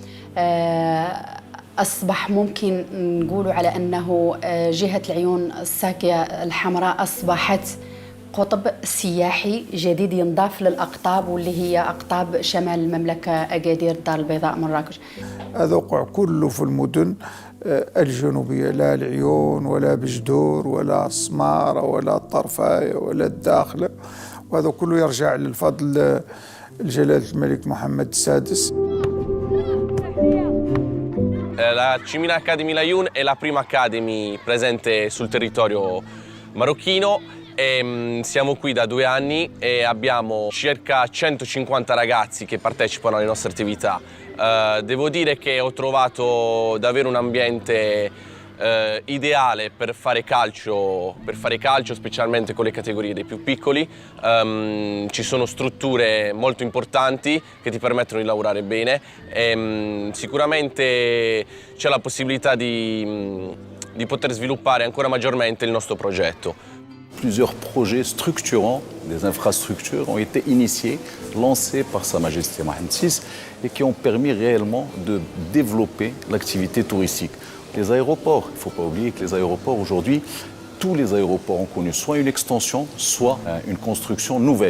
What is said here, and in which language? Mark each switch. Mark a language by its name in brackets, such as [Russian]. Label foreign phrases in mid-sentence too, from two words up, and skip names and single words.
[Arabic] أصبح ممكن نقول على أنه جهة العيون الساقية الحمراء أصبحت قطب سياحي جديد ينضاف للأقطاب واللي هي أقطاب شمال المملكة أكادير الدار البيضاء مراكش. هذا وقع كله في المدن الجنوبية، لا العيون ولا بجدور ولا سمارة ولا الطرفاية ولا الداخلة، وهذا كله يرجع للفضل جلالة الملك محمد السادس. [Italian] La Cimina Academy Laayoune è la prima academy presente sul territorio marocchino e siamo qui da 2 anni e abbiamo circa 150 ragazzi che partecipano alle nostre attività. Devo dire che ho trovato davvero un ambiente ideale per fare calcio specialmente con le categorie dei più piccoli. Ci sono strutture molto importanti che ti permettono di lavorare bene e sicuramente c'è la possibilità di poter sviluppare ancora maggiormente il nostro progetto. [French] Plusieurs projets structurants des infrastructures ont été initiés, lancés par Sa Majesté Mohammed VI et qui ont permis réellement de développer l'activité touristique. Les aéroports, il ne faut pas oublier que les aéroports aujourd'hui, tous les aéroports ont connu soit une extension, soit une construction nouvelle.